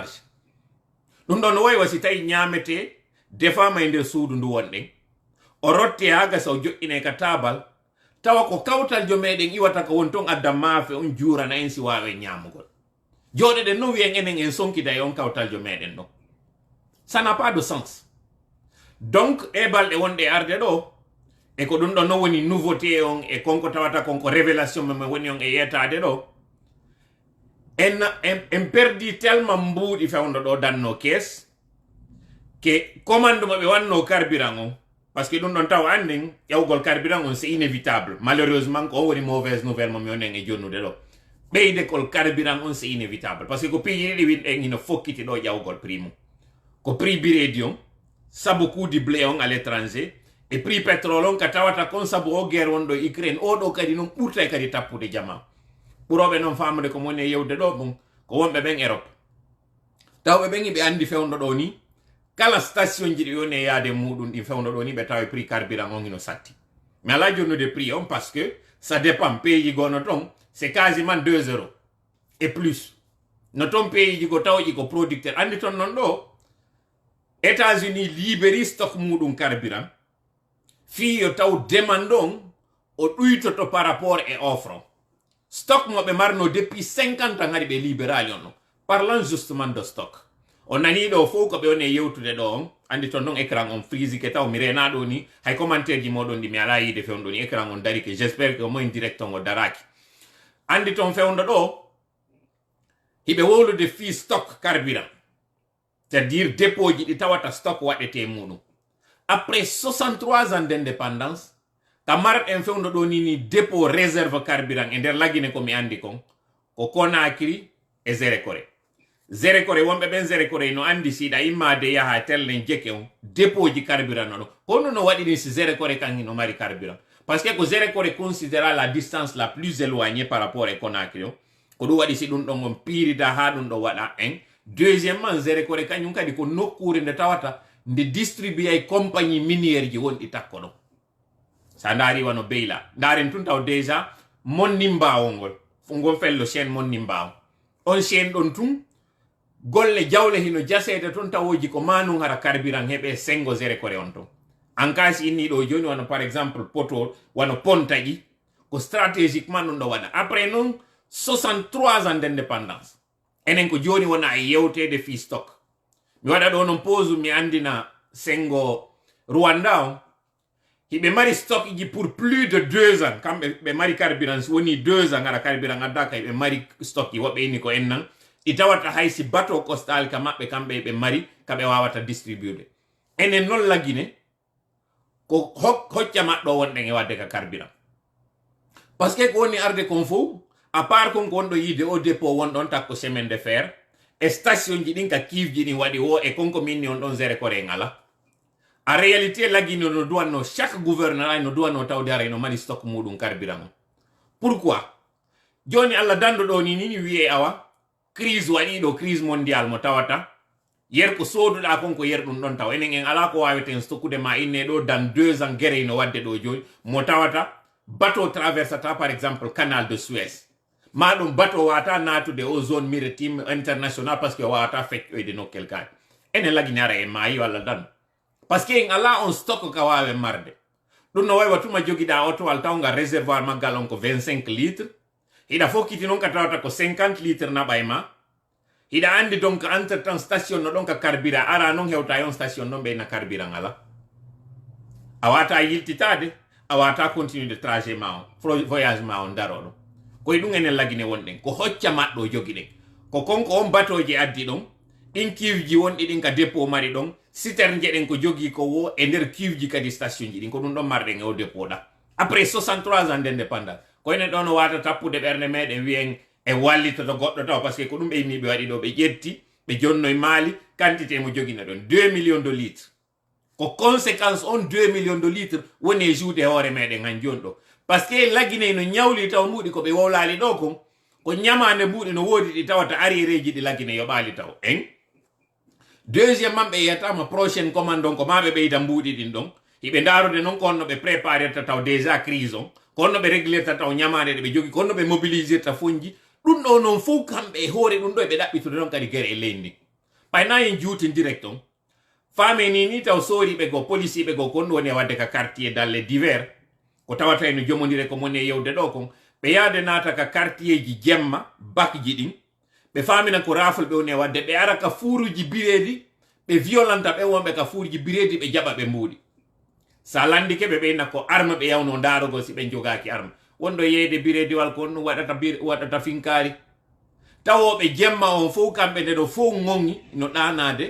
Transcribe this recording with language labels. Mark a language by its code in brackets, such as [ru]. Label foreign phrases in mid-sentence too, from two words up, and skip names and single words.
[ff] large ɗum ɗon no wayi wasi tawi ñamete defama e nder suudu ndu wonɗen o rotte ha gasa o joƴƴine ka tabal tawa ko kawtal jo meɗen iwata ko won ton adda maafe on jurana en si wawen ñamugol joɗeɗen no wiyen enen en sonkida e on kawtal jo meɗen ɗon [fr] ça n'a pas de sens donc [ff] e balɗe wonɗe arde ɗo e ko ɗum ɗo no woni nouveauté on e konko tawata konko révélation men woni on e yetade ɗo en perdi tellement mbuuɗi fewndo ɗo danno [fr] caisse que commande [ff] mo ɓe wanno carburant on [fr] parce que [ff] ɗum ɗon taw anden ƴawgol carburant on [fr] c'est inévitable malheureusement [ff] ko woni [fr] mauvaise nouvelle [ff] mo mi onen e jonnude ɗo ɓeyde kol carburant on [fr] c'est inévitable parce que [ff] ko piiji ɗiɗi winɗen hino fokkiti ɗo ƴawgol prix mum ko prix biredi on sabu [fr] coût du blé [ff] on [fr] à l'étranger [ff] e [fr] prix pétrole [ff] on ka tawata kon sabu o guerre wonɗo Ukraine oɗo kadi noon ɓurta e kadi tappude jama ɓuroɓe noon famude ko moni e yewde ɗo ɗum ko wonɓe ɓen Europe tawɓe ɓen iɓe andi fewndo ɗo ni kala station ji ɗi woni e yaade muɗum ɗi fewndo ɗo ni ɓe tawa prix carburant on hino satti mais ala jonnude prix on [fr] parce que ça dépend pays [ff] ji gono ton [fr] c'est quasiment 2 € et plus [ff] no ton pays ji go tawji ko producteur andi ton non ɗo États-Unis libéri stock muɗum carburant fi yo taw demande on o ɗuytoto [fr] par rapport [ff] e offre stock mo ɓe marno [fr] depuis 50 ans [ff] hari ɓe libérali on [fr] parlant justement de stock [ff] on nani ɗo fof ko ɓe woni e yewtude ɗo on andi ton non écran on frisi ke taw mi rena ɗo ni hay commentaire ji moɗon ɗi mi ala yide fewndo ni écran on dari [fr] que j'espère que au moins direct [ff] on o daraki andi ton fewndo ɗo hiɓe wowlude fi stock carburant [fr] c'est-à-dire dépôt [ff] ji ɗi tawata stock waɗete muɗum [fr] après 63 ans d'indépendance [ff] ka marɗen fewndo ɗo ni [fr] dépôt réserve carburant [ff] e nder laggine ko mi andi kon ko Conakry e Zere Kore wonɓe ɓen Zere Kore no andi siɗa immade yaha tellen jeke on dépôt ji carburant no ɗo kono no waɗini si Zere Kore kan no mari carburant parce que ko Zere Kore [fr] considéra la distance la plus éloignée par rapport [ff] e Conakry o ko ɗum waɗi si ɗum ɗon on pirida ha ɗum ɗo waɗa en deuxièmement Zere Kore kañum kadi ko nokkure nde tawata nde [fr] distribuer compagnie minière [ff] ji wonɗi takko ɗon sa ndaari wano beyla ndaren tun taw déjà monni mbawol ngol ngol fello chaine monni mbaw on chaine ɗon tun golle jawle hino jasede ton tawoji ko manum hara carburant heɓe sengo zere kore on ton [fr] en cas [ff] inni ɗo joni wano [fr] par exemple [ff] poto wano pontaƴi ko stratégiquement ɗum ɗo waɗa après non [fr] 63 ans d'indépendance [ff] enen ko joni wona e yewtede fi stock mi waɗa ɗo non pause mi andina sengo Rwanda o hiɓe mari stock ji [fr] pour plus de 2 ans [ff] kamɓe ɓe mari carburant woni 2 ans ara carburant addaka ɓe mari stock ji woɓɓe inni ko en nan i tawata haysi bateau costal ka maɓɓe kamɓe ɓe mari kaɓe wawata distribude enen non lagine ko hocca maɗɗo wonɗen e wadde ka carburant [fr] par ce [ff] que ko woni arde kon fof [fr] à part [ff] kon ko wonɗo yide o dépôt wonɗon takko [fr] semaine de fer [ff] e station ji ɗin ka kiifji ɗin waɗi o e konko minni on ɗon zere kore ngala [fr] en réalité [ff] lagine no duwanno [fr] chaque gouverneur [ff] ay no duwanno tawde ara no mani stock muɗum carburant on pourquoi joni Allah dando ɗo ni wiye awa crise waɗi ɗo [fr] crise mondial [ff] mo tawata yer ko soduɗa kon ko yer ɗum ɗon taw enen en ala ko waweten stockude ma inne ɗo [fr] dans 2 ans [ff] guerre no wadde ɗo joni mo tawata bateau traversata [fr] par exemple canal [ff] de Suez ma ɗum bateau wata natude o [fr] zone maritime international parce que [ff] wawata feccoyde nokkel kaari enen lagine ara e maayi walla dan [fr] parce que [ff] en ala on stock ka wawe marde ɗum no way watuma jogiɗa otowal tawga réservoir maggal on ko 25 litres hiɗa fokkiti noon ka tawata ko 50 litres naɓay ma hiɗa andi [fr] donc entre temps station [ff] no ɗon ka carburant ara noon hewta yon station ɗon ɓeyna carburant ala a wata yiltitade a wata [fr] continue de trajet [ff] ma o voyage ma on daroɗo koye ɗum enen lagine wonɗen ko hocca maɗɗo jogiɗen ko konko on batoje addi ɗon ɗin kiwji wonɗi ɗin ka dépôt mari ɗon citerne jeɗen ko jogi ko wo e nder kiwji kadi station ji ɗin ko ɗum ɗon marɗen e o dépôt ɗa [fr] après 63 ans d'indépendance [ff] koyne ɗon wata tappude ɓerde meɗen wiyen e wallitoto goɗɗo taw [fr] par ce que [ff] ko ɗum ɓe yimmi ɓe waɗi ɗo ɓe ƴetti ɓe jonnoye maali quantité mo jogina ɗon [fr] 2 millions de litres [ff] ko conséquence on [fr] 2 millions de litres [ff] woni e juuɗe hoore meɗen han joni ɗo [fr] par ce que [ff] laginay no ñawli taw mbuɗi ko ɓe wowlali ɗo kon ko ñamande mbuɗi no woodi ɗi tawata arriéreji ɗi lagine yoɓali taw en deuxième man ɓe yiyatama [fr] prochaine commande [ff] on ko ma ɓe ɓeyda mbuɗi ɗin ɗon hiɓe ndarude noon ko honno ɓe préparerta taw [fr] déjà crise [ff] on ko honno ɓe réglerta taw ñamande ɗe ɓe jogi ko honno ɓe mobilisirta fonji ɗum ɗo noon fof kamɓe e hoore ɗum ɗo ɓe ɗaɓɓitude noon kadi guere e leydi ɓayna en juuti direct on faame ni taw sooriɓe go policiɓe go ko honno woni e wadde ka quartier [fr] dans les divers [ff] ko tawata no jomodire ko moni e yewde ɗo kon ɓe yaade naata ka quartier ji jemma bakji ɗin ɓe famina ko rafle ɓe woni e wadde ɓe ara ka fuuruji biredi ɓe violenta ɓe wonɓe ka fuuruji biredi ɓe jaɓa ɓe mbuuɗi sa landike ɓe ɓeyna ko arme ɓe yawno ndarogo si ɓe jogaki arme wonɗo yeyde birediwal ko ɗum waɗata finkari tawoɓe jemma on fof kamɓe nde ɗo fof gongi no ɗanade